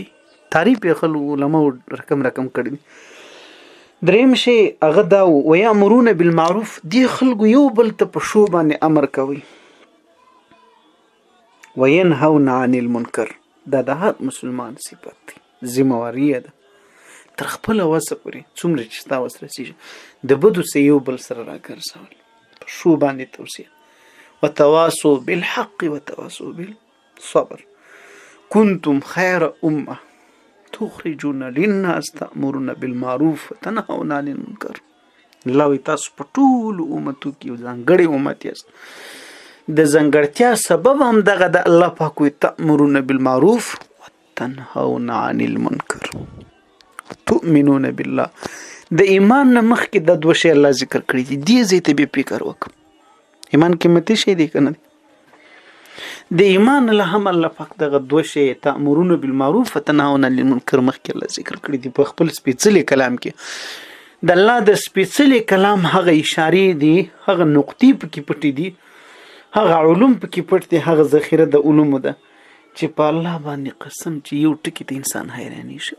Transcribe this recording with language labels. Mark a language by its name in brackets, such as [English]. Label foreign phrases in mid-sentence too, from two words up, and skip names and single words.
[Pashto] تعریف یې خلکو علماو رقم کړی دی. دریم شی هغه دا [Arabic] ویامرون بالمعروف، [Pashto] دې خلکو یو بل ته په ښو باندې امر کوي. [Arabic] وینهون عن المنکر، [Pashto] دا د هر مسلمان صفت دی، ذمهواري ده تر خپله وسه پورې څومره چې ستا وس رسېږي د بدو څه یو بل سره راګرځول، په شو باندې توصیه [Arabic] وتواصوا بالحق وتواصوا بالصبر كنتم خير أمة تخرجون للناس تأمرون بالمعروف وتنهون عن المنكر. [Pashto] الله وی تاسو په ټولو امتو کې یو ځانګړی امت یاست. د ځانګړتیا سبب هم دغه د الله پاک وی [Arabic] تأمرون بالمعروف وتنهون عن المنکر تؤمنون بالله. [Pashto] د ایمان نه مخکې د دوه شی الله ذکر کړی دي. دې ځای ته به فکر وکړه. ایمان قیمتي شی دی که نه دی؟ د ایمان له هم الله پاک دغه دوه شی [Arabic] تأمرون بالمعروف وتنهون عن المنکر [Pashto] مخکې الله ذکر کړی دي په خپل سپېڅلي کلام کې. د الله د سپېڅلي کلام هغه اشارې دي، هغه نقطې پکې پټې دي، هغه علوم پکې پټ دي، هغه ذخیره د علومو ده چې په الله باندې قسم چې یو ټکي د انسان حیراني شي.